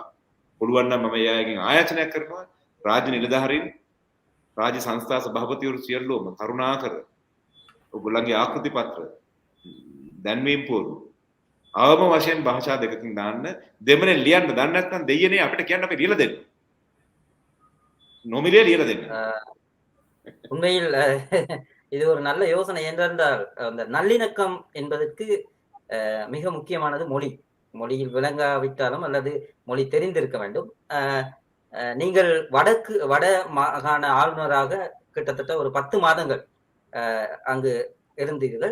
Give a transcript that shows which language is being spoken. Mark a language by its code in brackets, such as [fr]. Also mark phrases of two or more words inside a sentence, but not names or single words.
[si] පුළුවන් නම් මම එයාගෙන් ආයාචනයක් කරනවා. රාජ්‍ය නිලධාරීන් රාජ්‍ය සංස්ථා සභාපතිවරු සියල්ලෝම කරුණාකර ඔයගොල්ලන්ගේ ආකෘති පත්‍ර දැන්වීම් පුවරු අවම වශයෙන් භාෂා දෙකකින් දාන්න දෙමළෙන් ලියන්න දන්නේ නැත්නම් දෙයියනේ අපිට කියන්න අපි ලියලා දෙන්න. නොමිලේ ලියලා දෙන්න. [ta] உண்மையில் இது ஒரு நல்ல யோசனை. ஏனென்றால் அந்த நல்லிணக்கம் என்பதற்கு மிக முக்கியமானது மொழி. மொழியில் விளங்காவிட்டாலும் அல்லது மொழி தெரிந்திருக்க வேண்டும். நீங்கள் வட மாகாண ஆளுநராக கிட்டத்தட்ட ஒரு 10 மாதங்கள் அங்கு இருந்தீர்கள்.